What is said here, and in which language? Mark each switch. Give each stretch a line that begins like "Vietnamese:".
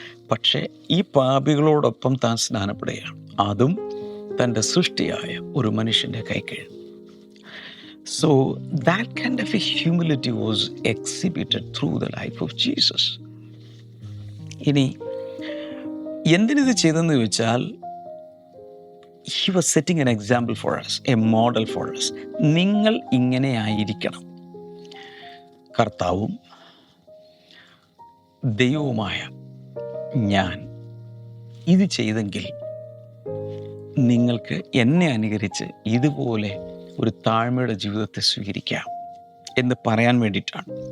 Malayalam: പക്ഷേ ഈ പാപികളോടൊപ്പം താൻ സ്നാനപ്പെടുകയാണ്. അതും തൻ്റെ സൃഷ്ടിയായ ഒരു മനുഷ്യൻ്റെ കൈക്കീഴ്.
English: So that kind of a humility was exhibited through the life of Jesus.
Malayalam: ഇനി എന്തിനിത് ചെയ്തെന്ന് ചോദിച്ചാൽ,
English: he was setting an example for us, a model for us.
Malayalam: നിങ്ങൾ ഇങ്ങനെ ആയിരിക്കണം. കർത്താവും ദൈവവുമായ ഞാൻ ഇത് ചെയ്തെങ്കിൽ നിങ്ങൾക്ക് എന്നെ അനുകരിച്ച് ഇതുപോലെ ഒരു താഴ്മയുടെ ജീവിതത്തെ സ്വീകരിക്കാം എന്ന് പറയാൻ വേണ്ടിയിട്ടാണ്.